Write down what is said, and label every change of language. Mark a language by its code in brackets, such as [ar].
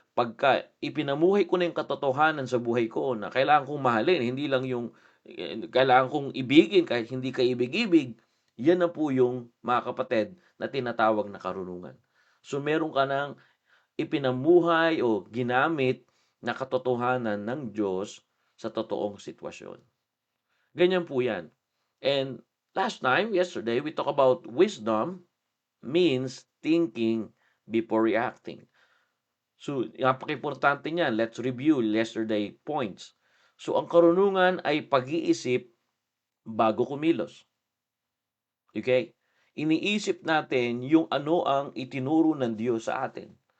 [tl] Pagka ipinamuhay ko na yung katotohanan sa buhay ko na kailangan kong mahalin, hindi lang yung kailangan kong ibigin kahit hindi ka ibig-ibig, yan na po yung, mga kapatid, na tinatawag na karunungan. So meron ka ng ipinamuhay o ginamit na katotohanan ng Diyos sa totoong sitwasyon. Ganyan po yan. [en] And yesterday, we talk about wisdom means thinking before reacting. So, [tl] napaka-importante niyan. [en] Let's review yesterday points. [tl] So, ang karunungan ay pag-iisip bago kumilos. Okay? Iniisip natin yung ano ang itinuro ng Diyos sa atin.